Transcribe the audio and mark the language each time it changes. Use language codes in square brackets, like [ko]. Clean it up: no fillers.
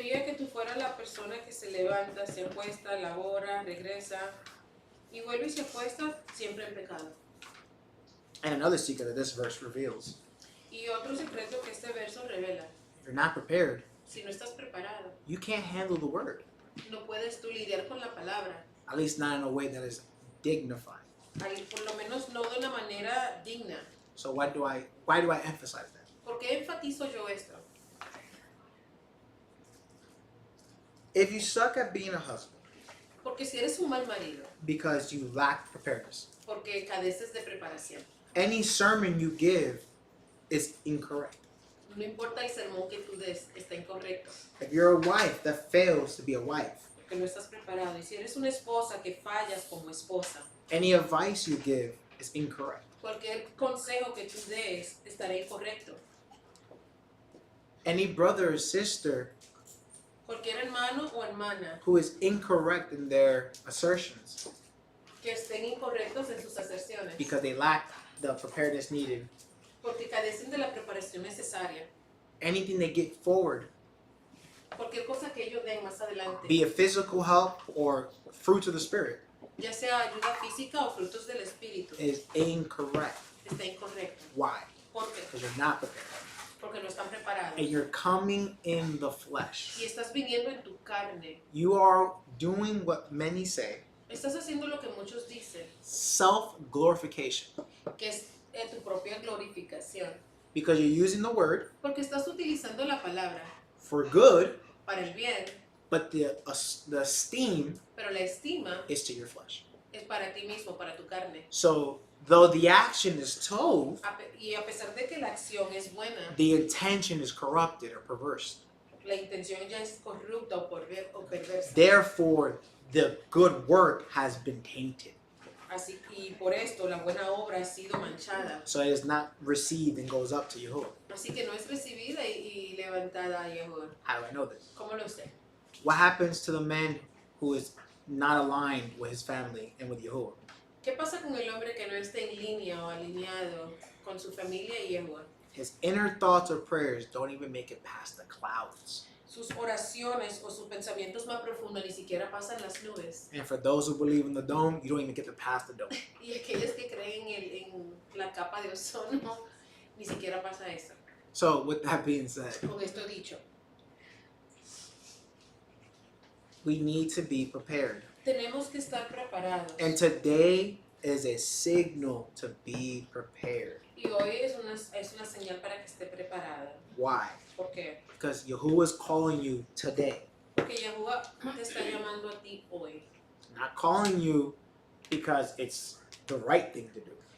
[es] Odiaría que tú fueras la persona que se levanta, se acuesta, labora, regresa y vuelve y se acuesta siempre en pecado. [en] And another secret that this verse reveals. [es] Y otro secreto que este verso revela, [en] If you're not prepared, [es] si no estás preparado, [en] you can't handle the word. [es] no puedes tú lidiar con la palabra, [en] At least not in a way that is dignified. [es] por lo menos no de una manera digna. [en] So why do I emphasize that? [es] ¿Por qué enfatizo yo esto? [en] If you suck at being a husband [es] Porque si eres un mal marido, [en] because you lack preparedness, [es] porque careces de preparación, [en] any sermon you give is incorrect. [es] no importa el sermón que tú des, está incorrecto, [en] If you're a wife that fails to be a wife, [es] porque no estás preparado. Y si eres una esposa que fallas como esposa, [en] any advice you give is incorrect. [es] cualquier consejo que tú des estará incorrecto. [en] Any brother or sister [es] Cualquier hermano o hermana [en] who is incorrect in their assertions [es] que estén incorrectos en sus aserciones, [en] because they lack the preparedness needed, [es] porque carecen de la preparación necesaria, [en] anything they get forward, [es] cualquier cosa que ellos den más adelante, [en] be it physical help or fruits of the spirit, [es] ya sea ayuda física o frutos del espíritu, [en] is incorrect. [es] está incorrecto. [en] Why? [es] ¿Por qué? [en] Because you're not prepared. [es] Porque no están preparados. [en] And you're coming in the flesh. [es] Y estás viniendo en tu carne. [en] You are doing what many say, [es] Estás haciendo lo que muchos dicen, [en] self-glorification. [es] que es tu propia glorificación. [en] Because you're using the word [es] Porque estás utilizando la palabra [en] for good, [es] para el bien, [en] but the esteem [es] pero la estima [en] is to your flesh. [es] es para ti mismo, para tu carne. [en] So, though the action is tov, [es] Y a pesar de que la acción es buena, [en] the intention is corrupted or perverse. [es] la intención ya es corrupta o perversa. [en] Therefore, the good work has been tainted. [es] Así, y por esto la buena obra ha sido manchada. [en] So it is not received and goes up to Yahuwah. [es] Así que no es recibida y levantada a Yahuwah. [en] How do I know this? [es] ¿Cómo lo sé? [en] What happens to the man who is not aligned with his family and with Yahuwah? [es] ¿Qué pasa con el hombre que no está en línea o alineado con su familia y Yahuwah? [en] His inner thoughts or prayers don't even make it past the clouds. [es] Sus oraciones o sus pensamientos más profundos ni siquiera pasan las nubes. [en] And for those who believe in the dome, you don't even get to pass the dome. [es] Y aquellos que creen en la capa de ozono, ni siquiera pasa eso. [en] So, with that being said, [es] Con esto dicho, [en] we need to be prepared. [es] tenemos que estar preparados. [en] And today is a signal to be prepared. [es] Y hoy es una señal para que esté preparada. [en] Why? [es] ¿Por qué? [en] Because Yahuwah is calling you today. [es] Porque Yahuwah te está llamando a ti hoy. [en] Not calling you because it's the right thing to do,